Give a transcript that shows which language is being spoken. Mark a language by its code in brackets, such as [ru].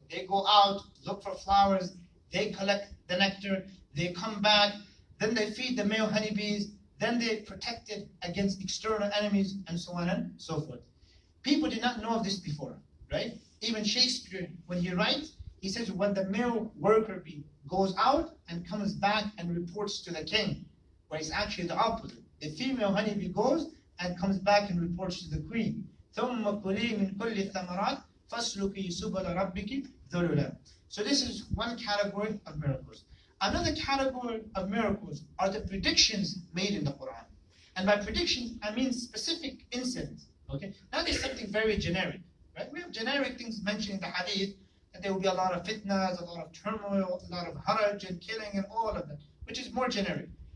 [en] They go out, look for flowers, they collect the nectar, they come back, then they feed the male honeybees, then they protect it against external enemies, and so on and so forth. People did not know of this before, right? Even Shakespeare, when he writes, he says when the male worker bee goes out and comes back and reports to the king, where it's actually the opposite. The female honeybee goes and comes back and reports to the queen. [ar] ثُمَّ كُلِي مِنْ كُلِّ الثَّمَرَاتِ فَاسْلُكِي سُبُلَ رَبِّكِ ذُلُلًا So this is one category of miracles. [en] Another category of miracles are the predictions made in the Qur'an. And by predictions, I mean specific incidents. Okay? Now there's something very generic. Right? We have generic things mentioned in the hadith, that there will be a lot of fitnas, a lot of turmoil, a lot of haraj and killing and all of that, which is more generic.